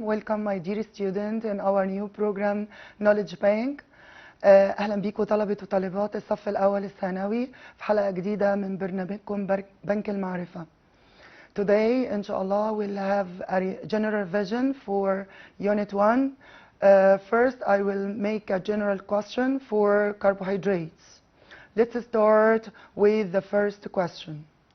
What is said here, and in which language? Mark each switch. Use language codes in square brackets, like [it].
[en] Welcome my dear student in our new program Knowledge Bank. [ar] أهلا بيكم طلبة وطالبات الصف الأول الثانوي في حلقة جديدة من برنامجكم بنك المعرفة. [en] Today, inshallah, we'll have a general vision for Unit 1. First, I will make a general question for carbohydrates. Let's start with the first question.